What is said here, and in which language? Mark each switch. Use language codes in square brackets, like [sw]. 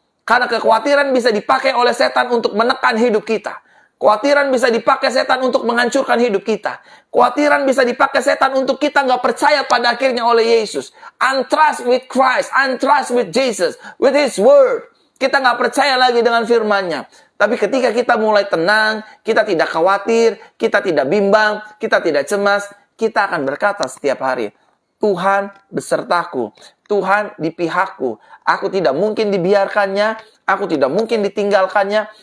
[id] Karena kekhawatiran bisa dipakai oleh setan untuk menekan hidup kita. Kekhawatiran bisa dipakai setan untuk menghancurkan hidup kita. Kekhawatiran bisa dipakai setan untuk kita nggak percaya pada akhirnya oleh Yesus. [en] Untrust with Christ, untrust with Jesus, with His Word. [id] Kita nggak percaya lagi dengan firman-Nya. Tapi ketika kita mulai tenang, kita tidak khawatir, kita tidak bimbang, kita tidak cemas, kita akan berkata setiap hari, Tuhan besertaku, Tuhan di pihakku. Aku tidak mungkin dibiarkannya, aku tidak mungkin ditinggalkannya.